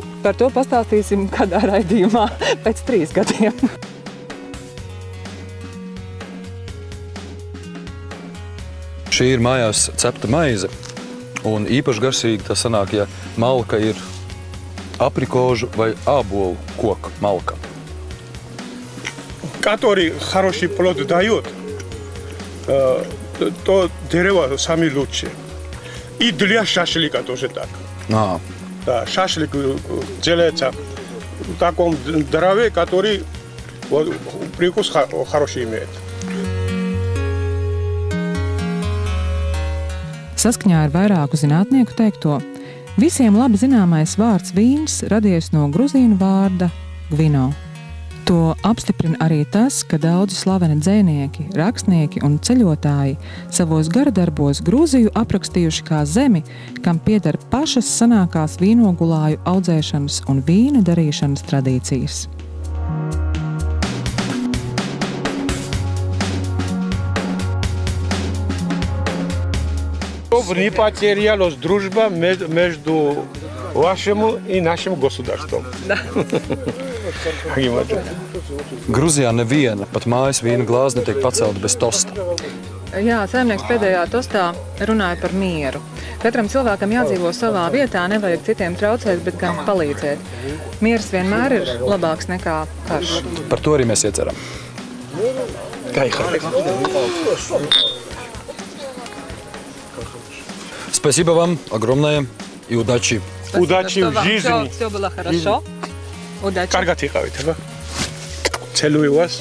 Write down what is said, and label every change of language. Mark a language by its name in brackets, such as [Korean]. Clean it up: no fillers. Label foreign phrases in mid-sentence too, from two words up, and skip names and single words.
[Latvian] Par to pastāstīsim kādā raidījumā pēc 3 gadiem. Šī ir mājās cepta maize, un īpaši garšīgi tas sanāk, ja malka ir aprikožu vai ābolu koka malka. [Russian] Который хороший плод дает, то дерево сами лучше. И для шашлыка тоже так. Да, шашлык делается в таком дрове, который прикус хороший имеет. [Latvian] Saskaņā ar vairāku zinātnieku teikto, visiem labi zināmais vārds vīns radies no gruzīnu vārda Gvino. To apstiprina arī tas, ka daudzi slaveni dzejnieki, rakstnieki un ceļotāji savos garadarbos Grūziju aprakstījuši kā zemi, kam pieder pašas senākās vīnogulāju audzēšanas un vīna darīšanas tradīcijas. [Russian] Не потерялась дружба между вашим и нашим государством. [Latvian] Gruzijā neviena pat mājas vīna glāze netiek pacelta bez tosta. Jā, saimnieks pēdējā tostā runāja par mieru. Katram cilvēkam jādzīvo savā vietā, nevajag citiem traucēt, bet gan palīdzēt. Miers vienmēr ir labāks nekā karš. Par to arī mēs ieceram. [Russian] Спасибо вам огромное и удачи. Удачи в жизни. Все было хорошо. Удачи. Каргат ехавите, целую вас.